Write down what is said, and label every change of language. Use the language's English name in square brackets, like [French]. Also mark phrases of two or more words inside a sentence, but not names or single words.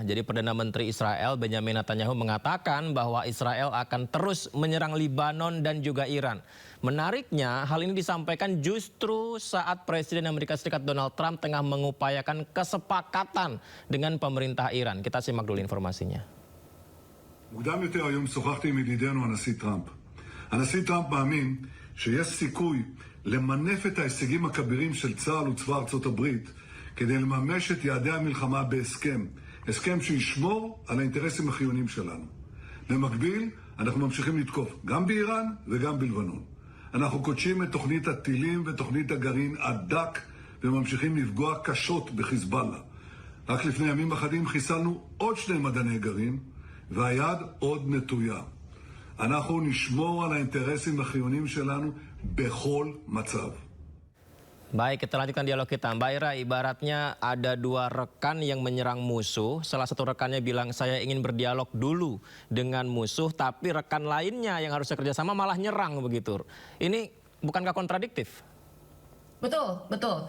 [Indonesian] Jadi Perdana Menteri Israel Benjamin Netanyahu mengatakan bahwa Israel akan terus menyerang Libanon dan juga Iran. Menariknya, hal ini disampaikan justru saat Presiden Amerika Serikat Donald Trump tengah mengupayakan kesepakatan dengan pemerintah Iran. Kita simak dulu informasinya. [Hebrew] מוקדם יותר היום שוחחתי עם ידידנו הנשיא טראמפ. הנשיא טראמפ מאמין שיש סיכוי למנף את ההישגים הכבירים של צה"ל וצבא ארצות הברית כדי לממש את יעדי המלחמה בהסכם. הסכם שישמור על האינטרסים החיוניים שלנו. במקביל, אנחנו ממשיכים לתקוף גם באיראן וגם בלבנון. אנחנו קודשים את תוכנית הטילים ותוכנית הגרעין הדק וממשיכים לפגוע קשות בחיזבאללה. רק לפני ימים אחדים חיסלנו עוד 2 מדעני גרעין והיד עוד נטויה. אנחנו נשמור על האינטרסים החיוניים שלנו בכל מצב. [Indonesian] Baik, kita lanjutkan dialog kita. Mbak Ira, ibaratnya ada 2 rekan yang menyerang musuh. Salah satu rekannya bilang saya ingin berdialog dulu dengan musuh, tapi rekan lainnya yang harusnya kerjasama malah nyerang begitu. Ini bukankah kontradiktif? Betul, betul.